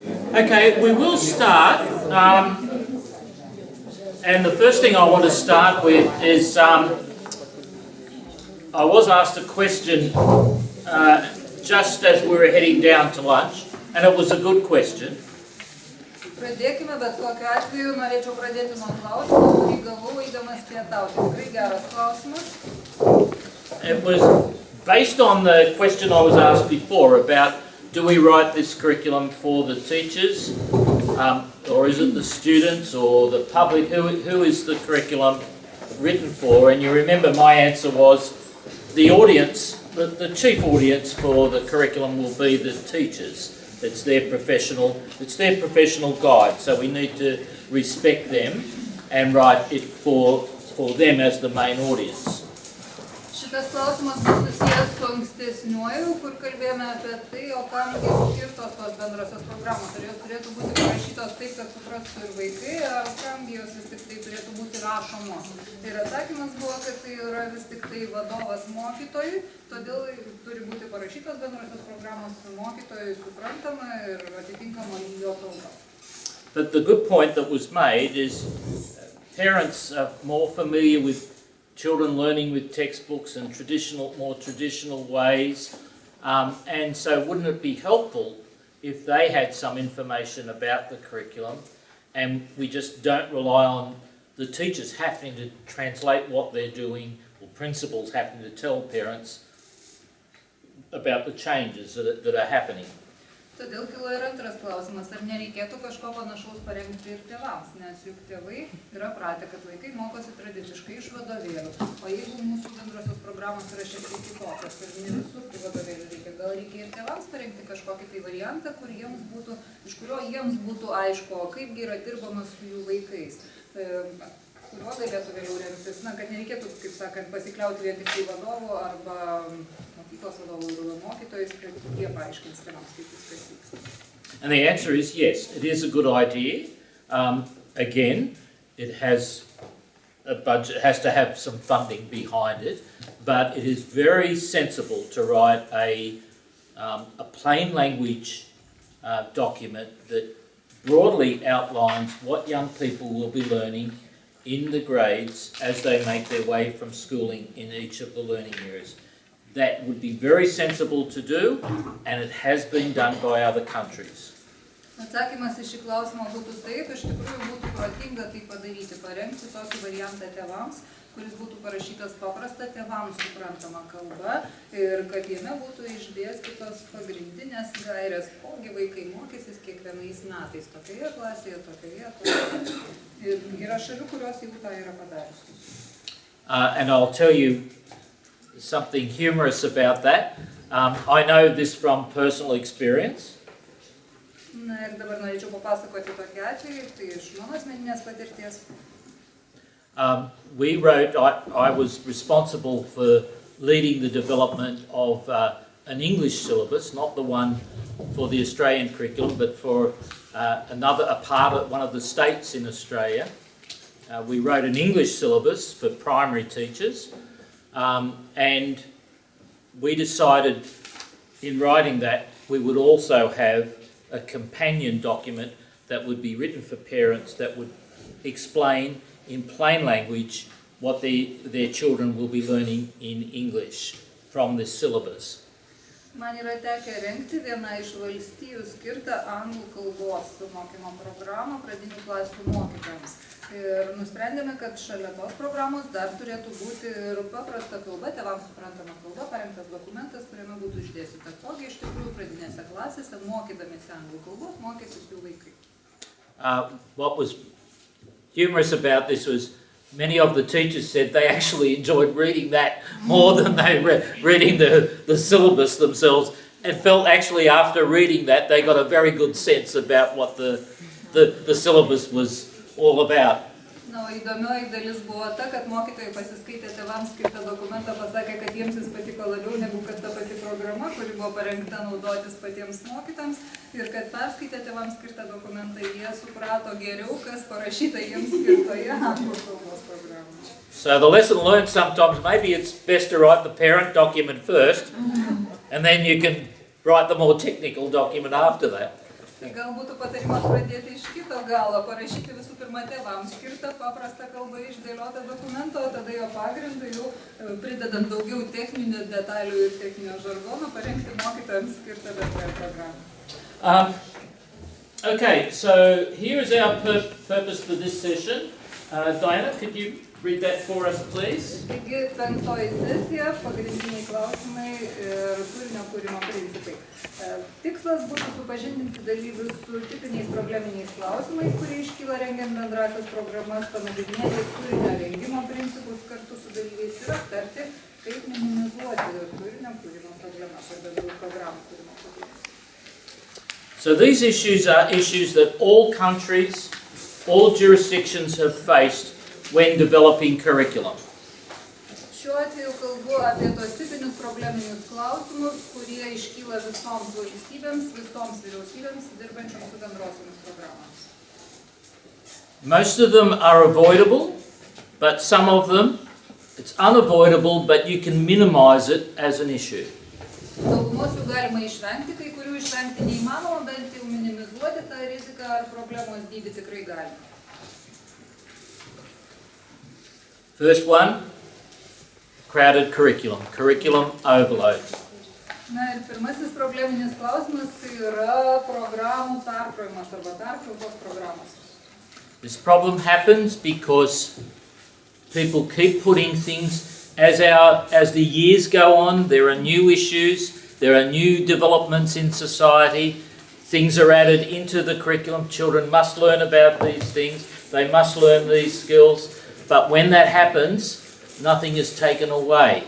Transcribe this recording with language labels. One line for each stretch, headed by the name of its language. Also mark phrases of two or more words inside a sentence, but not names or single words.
English: Okay, we will start. And the first thing I want to start with is I was asked a question just as we were heading down to lunch, and it was a good question.
Lithuanian: Pradėkime, bet kokiu atveju norėčiau pradėti nuo klausimo, kurį gavau eidamas pietauti. Tikrai geras klausimas.
English: It was based on the question I was asked before about do we write this curriculum for the teachers, or is it the students or the public? Who is the curriculum written for? And you remember my answer was the audience, the chief audience for the curriculum will be the teachers. It's their professional guide, so we need to respect them and write it for them as the main audience.
Lithuanian: Šitas klausimas bus susijęs su ankstesniuoju, kur kalbėjome apie tai, o kam skirtos tos bendrosios programos. Ar jos turėtų būti parašytos taip, kad suprastų ir vaikai, ar kam jos vis tik tai turėtų būti rašomos. Ir atsakymas buvo, kad tai yra vis tik tai vadovas mokytojui, todėl turi būti parašytos bendrosios programos mokytojui suprantama ir atitinkama jo kalba.
English: But the good point that was made is parents are more familiar with children learning with textbooks and more traditional ways, and so wouldn't it be helpful if they had some information about the curriculum, and we just don't rely on the teachers having to translate what they're doing, or principals having to tell parents about the changes that are happening.
Lithuanian: Todėl kilo ir antras klausimas, ar nereikėtų kažko panašaus parengti ir tėvams, nes juk tėvai yra pratę, kad vaikai mokosi tradiciškai iš vadovėlių, o jeigu mūsų bendrosios programos yra šiek tiek kitokios, ir ne visur tai vadovėlių reikia, gal reikia ir tėvams parengti kažkokį tai variantą, iš kurio jiems būtų aišku, kaipgi yra dirbama su jų vaikais, kuriuo galėtų vėliau remtis, kad nereikėtų, kaip sakant, pasikliauti vien tik tai vadovu arba mokyklos vadovų ir mokytojais, kad jie paaiškins tėvams, kaip viskas vyksta.
English: And the answer is yes, it is a good idea. Again, it has a budget, it has to have some funding behind it, but it is very sensible to write a plain language document that broadly outlines what young people will be learning in the grades as they make their way from schooling in each of the learning areas. That would be very sensible to do, and it has been done by other countries.
Lithuanian: Atsakymas į šį klausimą būtų taip, iš tikrųjų būtų protinga tai padaryti, parengti tokį variantą tėvams, kuris būtų parašytas paprasta tėvams suprantama kalba ir kad jame būtų išdėstytos pagrindinės gairės, kogi vaikai mokysis kiekvienais metais, tokioje klasėje, tokioje. Ir yra šalių, kurios jau tą yra padariusios.
English: And I'll tell you something humorous about that. I know this from personal experience.
Lithuanian: Na ir dabar norėčiau papasakoti tokį atvejį, tai iš mano asmeninės patirties.
English: We wrote, I was responsible for leading the development of an English syllabus, not the one for the Australian curriculum, but for one of the states in Australia. We wrote an English syllabus for primary teachers, and we decided in writing that we would also have a companion document that would be written for parents that would explain in plain language what their children will be learning in English from this syllabus.
Lithuanian: Man yra tekę rengti vieną iš valstijų skirtą anglų kalbos mokymo programą pradinių klasių mokytojams. Ir nusprendėme, kad šalia tos programos dar turėtų būti ir paprasta kalba, tėvams suprantama kalba, parengtas dokumentas, kuriame būtų išdėstyta, kogi iš tikrųjų pradinėse klasėse, mokydamiesi anglų kalbos, mokysis jų vaikai.
English: What was humorous about this was many of the teachers said they actually enjoyed reading that more than they reading the syllabus themselves, and felt actually after reading that they got a very good sense about what the syllabus was all about.
Lithuanian: Na, įdomioji dalis buvo ta, kad mokytojai pasiskaitė tėvams skirtą dokumentą, pasakė, kad jiems jis patiko labiau negu kad ta pati programa, kuri buvo parengta naudotis patiems mokytams, ir kad perskaitė tėvams skirtą dokumentą, jie suprato geriau, kas parašyta jiems skirtoje anglų kalbos programoje.
English: So the lesson learned sometimes, maybe it's best to write the parent document first, and then you can write the more technical document after that.
Lithuanian: Tai gal būtų patarimas pradėti iš kito galo, parašyti visų pirma tėvams skirtą paprastą kalbą išdėliotą dokumentą, o tada jo pagrindu jau pridedant daugiau techninių detalių ir techninio žargono, parengti mokytojams skirtą bendrąją programą.
English: Okay, so here is our purpose for this session. Diana, could you read that for us, please?
Lithuanian: Taigi, penktoji sesija, pagrindiniai klausimai ir turinio kūrimo principai. Tikslas būtų supažindinti dalyvius su tipiniais probleminiais klausimais, kurie iškyla rengiant bendrasias programas, panagrinėti turinio rengimo principus kartu su dalyviais ir aptarti, kaip minimizuoti turinio kūrimo problemas ar bendrųjų programų kūrimo problemas.
English: So these issues are issues that all countries, all jurisdictions have faced when developing curriculum.
Lithuanian: Šiuo atveju kalbu apie tos tipinius probleminius klausimus, kurie iškyla visoms valstybėms, visoms vyriausybėms dirbančioms su bendrosiomis programomis.
English: Most of them are avoidable, but some of them, it's unavoidable, but you can minimize it as an issue.
Lithuanian: Daugumos jų galima išvengti, kai kurių išvengti neįmanoma, bent jau minimizuoti tą riziką ar problemos dydį tikrai galima.
English: First one, crowded curriculum overload.
Lithuanian: Na ir pirmasis probleminis klausimas tai yra programų perkrovimas arba perkrautos programos.
English: This problem happens because people keep putting things, as the years go on, there are new issues, there are new developments in society, things are added into the curriculum, children must learn about these things, they must learn these skills, but when that happens, nothing is taken away.